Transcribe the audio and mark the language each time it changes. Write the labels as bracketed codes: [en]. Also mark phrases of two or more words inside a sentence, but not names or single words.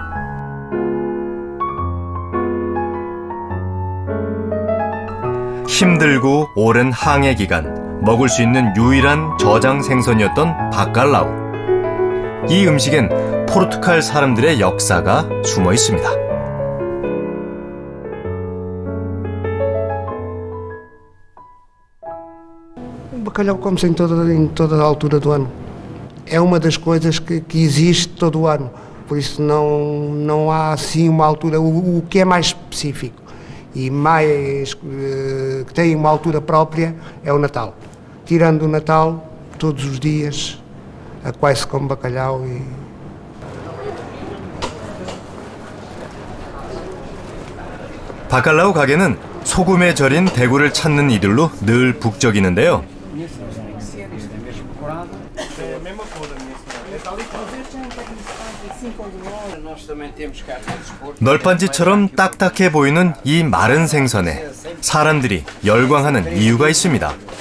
[ko] 힘들고 오랜 항해 기간 먹을 수 있는 유일한 저장 생선이었던 바칼라우. 이 음식엔 포르투갈 사람들의 역사가 숨어 있습니다. [pt] O bacalhau come-se em toda a altura do ano. É uma das coisas que existe todo o ano. Por isso não há assim uma altura. O que é mais específico e mais que tem uma altura própria é o Natal. Tirando o Natal, todos os dias quase se come bacalhau e... [ko] 바칼라우 가게는 소금에 절인 대구를 찾는 이들로 늘 북적이는데요. 널빤지처럼 딱딱해 보이는 이 마른 생선에 사람들이 열광하는 이유가 있습니다.